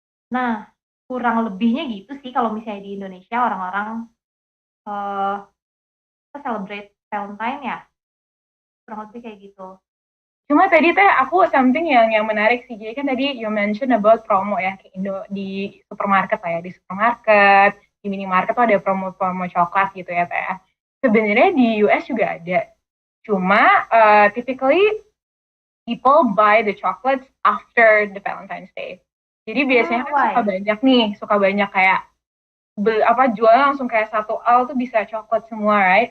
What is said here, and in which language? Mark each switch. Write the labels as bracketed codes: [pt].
[id] Nah, kurang lebihnya gitu sih kalau misalnya di Indonesia orang-orang celebrate Valentine ya, kurang lebih kayak gitu. Cuma tadi teh aku something yang menarik sih. Jadi kan tadi [en] you mention about promo [id] ya di supermarket lah ya, di supermarket, di minimarket tuh ada promo-promo coklat gitu ya teh. Sebenarnya di US juga ada. [en] Cuma typically people buy the chocolates after the Valentine's Day. [id] Jadi biasanya kan suka banyak kayak jualnya langsung kayak satu al tuh bisa coklat semua, right?